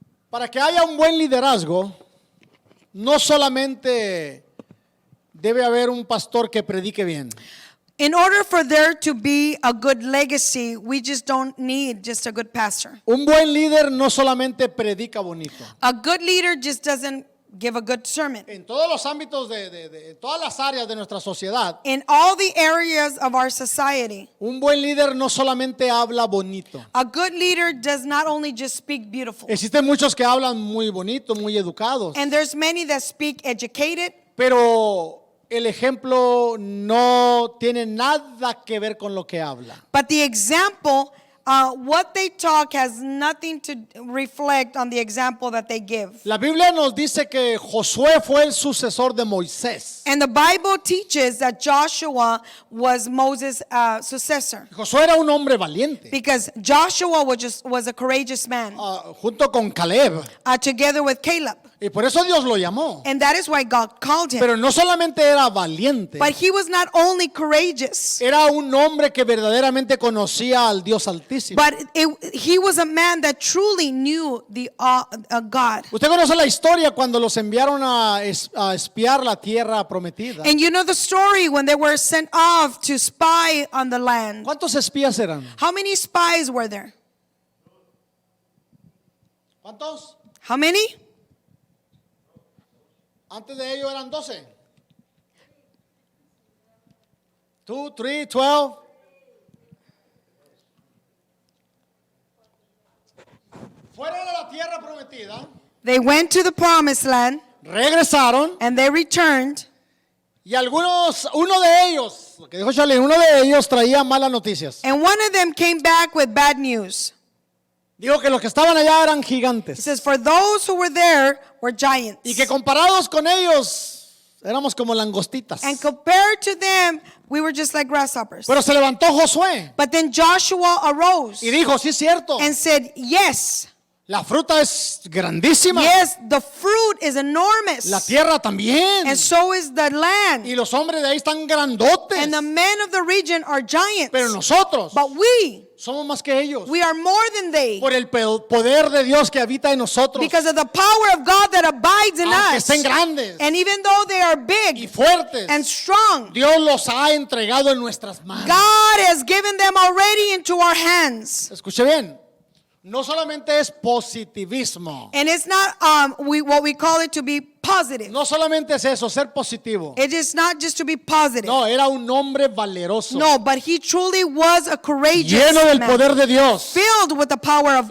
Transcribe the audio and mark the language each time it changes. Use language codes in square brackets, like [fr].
[es] Para que haya un buen liderazgo, no solamente debe haber un pastor que predique bien. [en] In order for there to be a good legacy, we just don't need just a good pastor. [es] Un buen líder no solamente predica bonito. [en] A good leader just doesn't give a good sermon. [es] En todos los ámbitos de todas las áreas de nuestra sociedad, [en] In all the areas of our society, [es] un buen líder no solamente habla bonito. [en] a good leader does not only just speak beautiful. [es] Existen muchos que hablan muy bonito, muy educados, [en] And there's many that speak educated, [es] pero el ejemplo no tiene nada que ver con lo que habla. [en] but the example, what they talk has nothing to reflect on the example that they give. [es] La Biblia nos dice que Josué fue el sucesor de Moisés. [en] And the Bible teaches that Joshua was Moses' successor. [es] Josué era un hombre valiente, [en] Because Joshua was a courageous man, [es] junto con Caleb, [en] together with Caleb. [es] y por eso Dios lo llamó. [en] And that is why God called him. [es] Pero no solamente era valiente, [en] But he was not only courageous, [es] era un hombre que verdaderamente conocía al Dios Altísimo. [en] but he was a man that truly knew the God. [es] Usted conoce la historia cuando los enviaron a espiar la tierra prometida. [en] And you know the story when they were sent off to spy on the land. [es] ¿Cuántos espías eran? [en] How many spies were there? [es] ¿Cuántos? [en] How many? [es] Antes de ellos eran 12. [en] 2, 3, 12. [es] Fueron a la tierra prometida, [en] They went to the promised land [es] regresaron [en] and they returned. [es] y uno de ellos, lo que dijo Charlie, uno de ellos traía malas noticias. [en] And one of them came back with bad news. [es] Dijo que los que estaban allá eran [en] It [es] gigantes [en] says, for those who were there were giants. [es] y que comparados con ellos Éramos como langostitas. [en] And compared to them, we were just like grasshoppers. [es] Pero se levantó Josué [en] But then Joshua arose [es] y dijo, sí es cierto, [en] and said, yes, [es] la fruta es grandísima, [en] yes, the fruit is enormous. [es] la tierra también, [en] And so is the land. [es] y los hombres de ahí están grandotes, [en] And the men of the region are giants. [es] pero nosotros [en] But we [es] somos más que ellos, [en] are more than they. [es] por el poder de Dios que habita en nosotros, [en] Because of the power of God that abides in [es] aunque [en] us. [es] estén grandes [en] And even though they are [es] y [en] big [es] fuertes, [en] and strong, [es] Dios los ha entregado en nuestras manos. [en] God has given them already into our hands. [es] Escuche bien, no solamente es positivismo, [en] And it's not what we call it to be positive. [es] no solamente es eso, ser positivo. [en] It is not just to be positive. [es] No, era un hombre valeroso, [en] No, but he truly was a courageous [es] lleno del [en] man, [es] poder de Dios, [en] filled with the power of